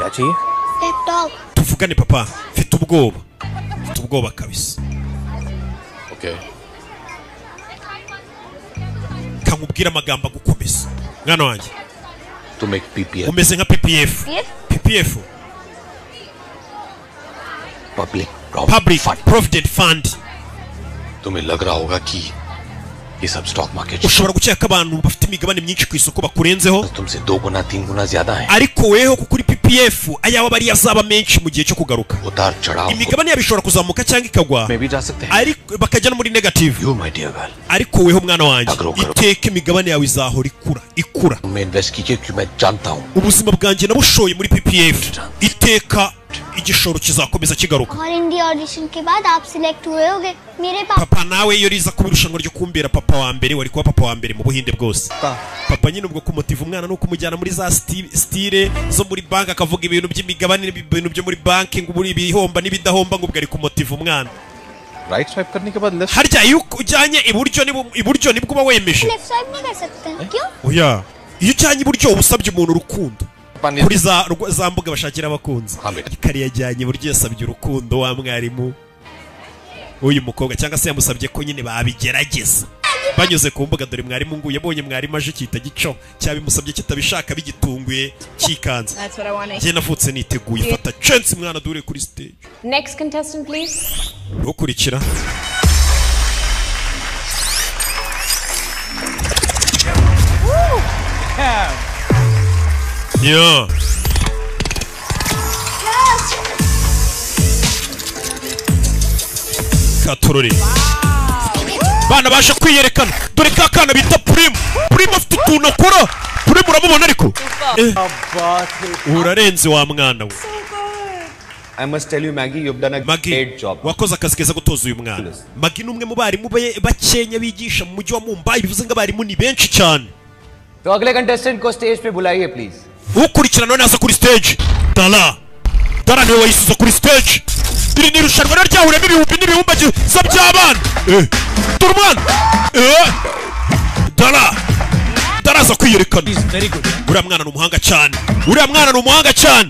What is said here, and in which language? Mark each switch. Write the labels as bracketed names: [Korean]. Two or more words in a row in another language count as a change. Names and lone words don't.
[Kinyarwanda] Tuvugane papa mfite ubwoba kabisa. [English] Okay. [Kinyarwanda] Kamubwira amagambo agukomeza mwana wanjye. [English] To make PPF. [Kinyarwanda] Umeze nka PPF. PPF. [English] Public Provident Fund. [Hindi] तुम्हें लग रहा होगा कि ये सब [English] stock market [Kinyarwanda] ushobora gukeka abantu bafite imigabane myinshi ku isoko bakurenzeho [Hindi] तुमसे 2 गुना 3 गुना ज्यादा है [Kinyarwanda] ariko weho kuri PPF ayawa bari yazaba menshi mu gihe cyo kugaruka [Hindi] उतार चढ़ाव [Kinyarwanda] imigabane yabishobora kuzamuka cyangwa ikagwa [Hindi] मैं भी जा सकते हैं [Kinyarwanda] ariko bakajya no muri negative [English] you my dear girl [Kinyarwanda] ariko weho mwana wanjye iteka imigabane yawe izahora ikura [Hindi] मैं इन्वेस्ट कीजिए क्योंकि मैं जानता हूं [Kinyarwanda] ubuzima bwanjye nabushoye muri PPF iteka igishoro kizakomeza kigaruka. [Hindi] और इंडिया ऑडिशन के बाद आप सिलेक्ट हुए होगे मेरे पापा. [Kinyarwanda] Papa nawe iyo riza kubirushanwa ryo kumbera papa wa mbere wari kuba papa wa mbere mu buhinde bwose. Papa nyine ubwo kumutiva umwana no kumujyana muri za style zo muri bank akavuga ibintu by'imigabane ibintu byo muri banki ngo buri bihomba n'ibidahomba ngo ubwo ari kumutiva umwana. [English] Right swipe [Hindi] करने के बाद left. [Kinyarwanda] Harya iyo ujyanye iburyo nibwo uba wemeje. [English] Left swipe [Hindi] नहीं कर सकते हैं क्यों? [Kinyarwanda] Oya iyo ujyanye iburyo ubusabye umuntu urukundo. Kuri za mbuga bashakira abakunzi ikari yajyanye buryo yasabye urukundo wa mwarimu uyu mukobwa cyangwa se yamusabye ko nyine babigerageza banyuze ku mbuga dore mwarimu ngo yabonye mwarimu aje kita gico cyabimusabye kitabishaka bigitunguye kikanze je navutse niteguye fata chance mwana dure kuri stage. [English] Next contestant please. [Kinyarwanda] Ukurikira Yeah. Katururi. Bana basha kwiyerekana. Dore ka kana bita Prim. Prim afite utuntu akora. Prim uramubona ariko. Urarenze wa mwana we. [English] I must tell you Maggie, you've done a great job. [Kinyarwanda] Wakoze akazi keza gutoza uyu mwana. Maggie numwe mu barimu bakenya bigisha mu mujyi wa Mumbai bivuze ngo abarimu ni benshi cyane. [Hindi] तो अगले कंटेस्टेंट को स्टेज पे बुलाइए प्लीज. [Kinyarwanda] Ukurikirana naza kuri stage. Dara niwe wayisuza kuri stage. Iri ni rushanwa ryahuremo ibihumbi n'ibihumbi by'abana. Turman. Dara za kwiyerekana. Uriya mwana ni umuhanga cyane.